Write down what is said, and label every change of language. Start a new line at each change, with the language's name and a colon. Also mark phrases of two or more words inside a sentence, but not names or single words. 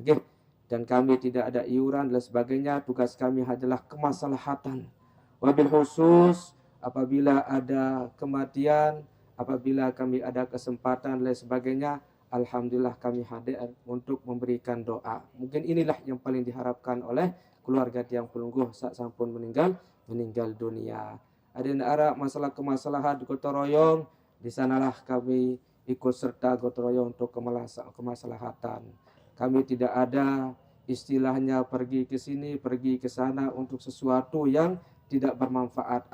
Indonesian: Dan kami tidak ada iuran dan sebagainya. Tugas kami adalah kemaslahatan.
Arabic: وبالخصوص
Indonesian: apabila ada kematian, apabila kami ada kesempatan dan sebagainya, alhamdulillah kami hadir untuk memberikan doa. Mungkin inilah yang paling diharapkan oleh keluarga
Sasak: tiang pelungguh
Indonesian: saat sampun meninggal dunia. Ada arah masalah kemaslahan gotong royong, di sanalah kami ikut serta gotong royong untuk kemaslahatan. Kami tidak ada istilahnya pergi ke sini, pergi ke sana untuk sesuatu yang tidak bermanfaat.